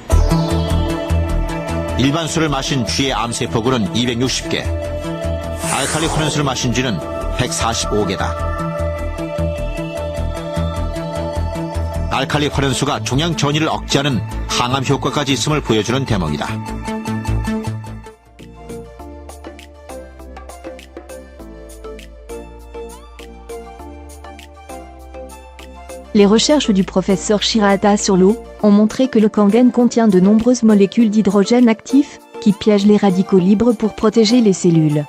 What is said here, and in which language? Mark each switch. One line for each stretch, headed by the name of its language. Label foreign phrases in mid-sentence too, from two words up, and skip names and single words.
Korean: 일반 수를 마신 쥐의 암세포군은 260개, 알칼리 환원수를 마신 쥐는 145개다. 알칼리 환원수가 종양 전이를 억제하는 항암 효과까지 있음을 보여주는 대목이다.
French: Les recherches du professeur Shirahata sur l'eau ont montré que l'okangen contient de nombreuses molécules d'hydrogène actif, qui piègent les radicaux libres pour protéger les cellules.